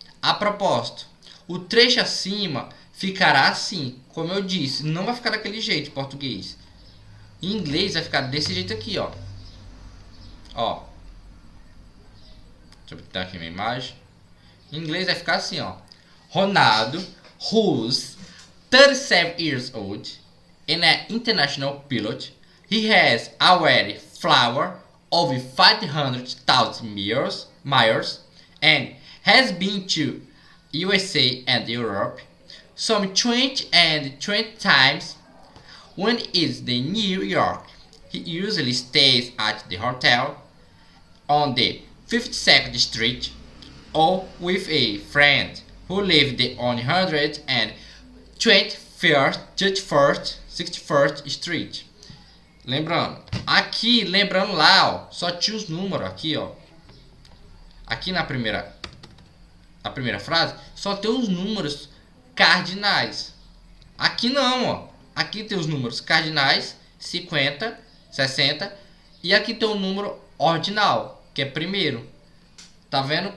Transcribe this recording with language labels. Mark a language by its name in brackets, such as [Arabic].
[Portuguese] A propósito, o trecho acima ficará assim. Como eu disse, não vai ficar daquele jeito em português. Em inglês vai ficar desse jeito aqui, ó. Deixa eu botar aqui minha imagem. Em inglês vai ficar assim, ó. [English] Ronaldo, who's 37 years old and an international pilot, he has already flown over 500,000 miles and has been to USA and Europe some 20 times. When he's in New York, he usually stays at the hotel on the 52nd Street or with a friend who lived on 121st, 61st Street. [Portuguese] Lembrando lá, ó, só tinha os números aqui, ó. Aqui na primeira frase só tem os números cardinais. Aqui não, ó. Aqui tem os números cardinais, 50, 60, e aqui tem o número ordinal, que é primeiro. Tá vendo?